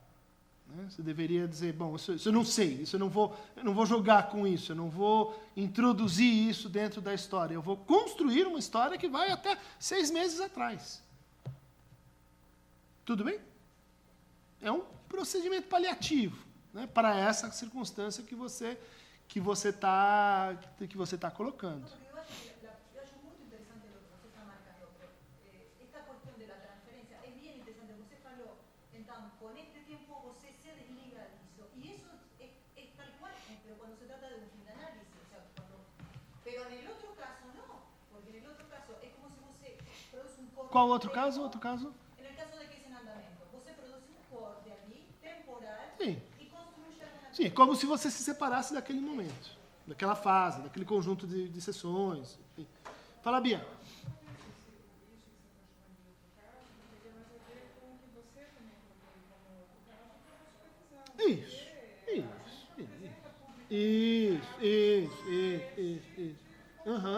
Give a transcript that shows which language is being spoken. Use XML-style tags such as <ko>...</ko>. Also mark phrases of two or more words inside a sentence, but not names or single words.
<pt>Você deveria dizer, bom, isso eu não sei, isso eu não vou jogar com isso, eu não vou introduzir isso dentro da história, eu vou construir uma história que vai até 6 meses atrás. Tudo bem? É um procedimento paliativo, né, para essa circunstância que você está colocando. Yo acho muito interessante lo que você está marcando.</pt> <es>Esta cuestión de la transferencia es bien interesante.</es> <pt>Você falou, então,</pt> <es>con este tiempo</es> <pt>você se desliga disso.</pt> <es>Y eso es tal cual, pero cuando se trata de un fin de análisis. O sea, pero en el otro caso no, porque en el otro caso es como si você produce un corte.</es> <pt>Qual outro caso? Outro caso?</pt> <es>En el caso de que es en andamento, você produce un corte ali, temporal,</es> <pt>Sim.</pt> <es>y construye alguna</es> <pt>Sim, como se você se separasse daquele momento, daquela fase, daquele conjunto de sessões. Enfim. Fala, Bia. Isso. Aham.</pt>